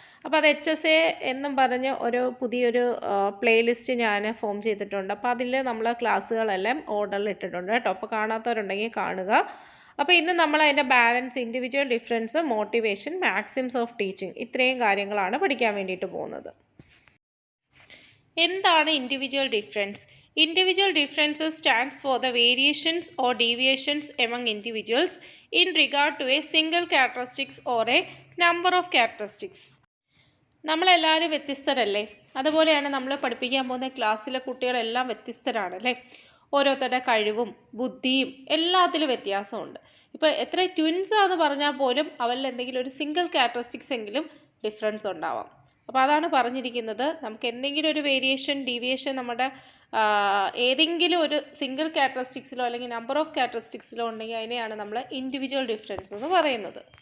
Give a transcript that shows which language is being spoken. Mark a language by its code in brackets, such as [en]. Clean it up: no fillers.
[ml] അപ്പോൾ അത് HSA എന്നും പറഞ്ഞ് പുതിയൊരു പ്ലേലിസ്റ്റ് ഞാൻ ഫോം ചെയ്തിട്ടുണ്ട്. അപ്പോൾ അതിൽ നമ്മൾ ക്ലാസ്സുകളെല്ലാം ഓർഡറിൽ ഇട്ടിട്ടുണ്ട് കേട്ടോ. അപ്പോൾ കാണാത്തവരുണ്ടെങ്കിൽ കാണുക. അപ്പോൾ ഇന്ന് നമ്മൾ അതിൻ്റെ balance, individual difference, motivation, maxims of teaching, ഇത്രയും കാര്യങ്ങളാണ് പഠിക്കാൻ വേണ്ടിയിട്ട് പോകുന്നത്. എന്താണ് individual difference? [en] Individual differences stands for the variations or deviations among individuals in regard to a single characteristics or a number of characteristics. [ml] നമ്മളെല്ലാവരും വ്യത്യസ്തരല്ലേ? അതുപോലെയാണ് നമ്മൾ പഠിപ്പിക്കാൻ പോകുന്ന ക്ലാസ്സിലെ കുട്ടികളെല്ലാം വ്യത്യസ്തരാണ് അല്ലേ? ഓരോരുത്തരുടെ കഴിവും ബുദ്ധിയും എല്ലാത്തിലും വ്യത്യാസമുണ്ട്. ഇപ്പോൾ എത്ര ട്വിൻസാന്ന് പറഞ്ഞാൽ പോലും അവരിൽ എന്തെങ്കിലും ഒരു സിംഗിൾ ക്യാരക്ടറിസ്റ്റിക്സ് എങ്കിലും ഡിഫറൻസ് ഉണ്ടാവാം. അപ്പോൾ അതാണ് പറഞ്ഞിരിക്കുന്നത്. നമുക്ക് എന്തെങ്കിലും ഒരു വേരിയേഷൻ, ഡീവിയേഷൻ നമ്മുടെ ഏതെങ്കിലും ഒരു സിംഗിൾ ക്യാരക്ടറിസ്റ്റിക്സിലോ അല്ലെങ്കിൽ നമ്പർ ഓഫ് ക്യാരക്ടറിസ്റ്റിക്സിലോ ഉണ്ടെങ്കിൽ അതിനെയാണ് നമ്മൾ ഇൻഡിവിജ്വൽ ഡിഫറൻസ് എന്ന് പറയുന്നത്.